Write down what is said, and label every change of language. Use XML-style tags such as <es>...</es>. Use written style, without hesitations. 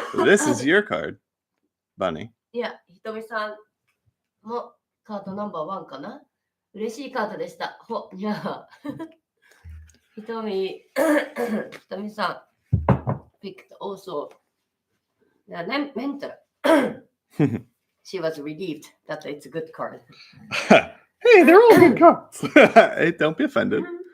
<en>So this is your card, Bunny.</en> <ja>いや、ひとみさんもカードナンバーワンかな。嬉しいカードでした。いや。</ja> <en>ひとみさん、picked also the mentor. She was relieved that it's a good card. Hey, they're all good cards. Hey, don't be offended.</en>